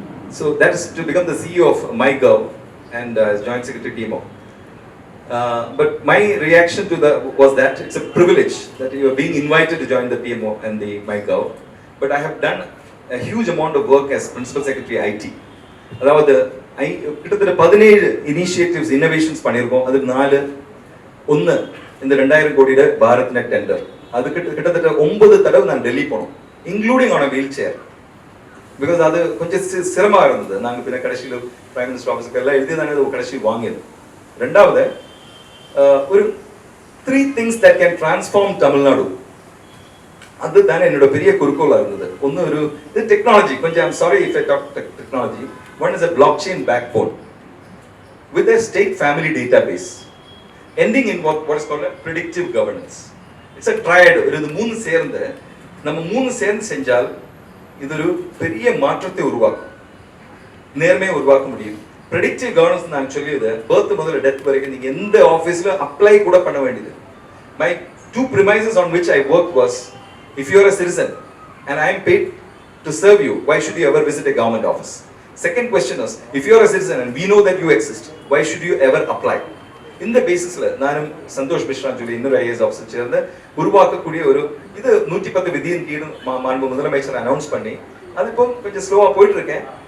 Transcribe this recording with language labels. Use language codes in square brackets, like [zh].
[en] So that is to become the CEO of MyGov and Joint Secretary TMO. But my reaction to was that it's a privilege that you are being invited to join the PMO and the MyGov. But I have done a huge amount of work as Principal Secretary IT. [ta] அதாவது கிட்டத்தட்ட 17 initiatives innovations பண்ணியிருக்கோம். அது 1 இந்த 2000 கோடியோட Bharat net tender. அது கிட்டத்தட்ட 9 தடவை நான் டெல்லி போனோம், [en] Including on wheelchair. [ta] Because அது கொஞ்சம் சிரமமாக இருந்தது. நாங்கள் பின்ன கடைசியில் பிரைம் மினிஸ்டர் ஆஃபீஸுக்கு எல்லாம் எழுதி தானே அது கடைசியில் வாங்கியது. ரெண்டாவது ஒரு [en] 3 things that can transform [ta] Tamil Nadu, அதுதான் என்னோட பெரிய குறிக்கோளாக இருந்தது. ஒன்று ஒரு இது [en] Technology. [ta] கொஞ்சம் [en] I'm sorry if I talk technology. One is a blockchain backbone with a state family database ending in what is called a predictive governance. It's a triad. [ta] இது 3 சேர்ந்து நம்ம 3 சேர்ந்து செஞ்சால் இது ஒரு பெரிய மாற்றத்தை உருவாக்கும், நேர்மையை உருவாக்க முடியும். ப்ரெடிக்டிவ் கவர்னன்ஸ் நான் சொல்லியது பர்த் முதல்ல டெத் வரைக்கும் நீங்கள் எந்த ஆஃபீஸில் அப்ளை கூட பண்ண வேண்டியது. My [en] 2 premises on which I worked was, if you are a citizen and I am paid to serve you, why should you ever visit a government office? Second question is, if you are a citizen and we know that you exist, why should you ever apply? [ta] இந்த பேசிஸில் நானும் சந்தோஷ் மிஸ்ரா சொல்லி இன்னொரு IAS officer சேர்ந்து உருவாக்கக்கூடிய ஒரு இது 110 விதியின் கீழ் மாண்பு முதலமைச்சர் அனௌன்ஸ் பண்ணி அது இப்போ கொஞ்சம் ஸ்லோவாக போயிட்டு இருக்கேன்.